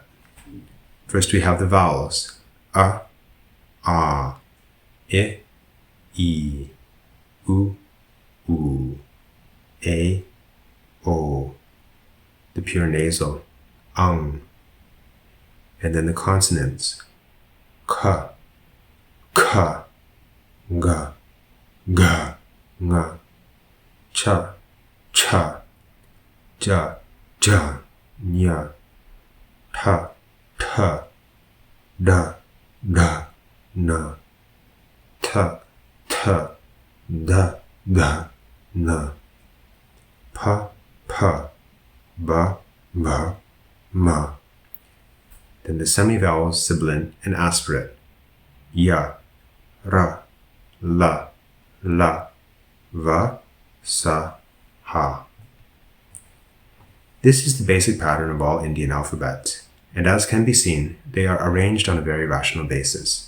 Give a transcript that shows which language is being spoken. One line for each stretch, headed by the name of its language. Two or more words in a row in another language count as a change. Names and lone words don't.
English: First we have the vowels. A, A, I, U, U, A, O. The pure nasal. Ang. And then the consonants. Ka, Ka, Ga, Ga, Nga. Cha, Cha, Ja, Ja, Nya. Ta, Ta, Da, Da, Na. Ta, Ta, Da, Da, Na. Pa, Pa, Ba, Ba, Ma. Then the semivowels, sibilant and aspirate. Ya, Ra, La, La, Va, Sa, Ha. This is the basic pattern of all Indian alphabets, and as can be seen, they are arranged on a very rational basis.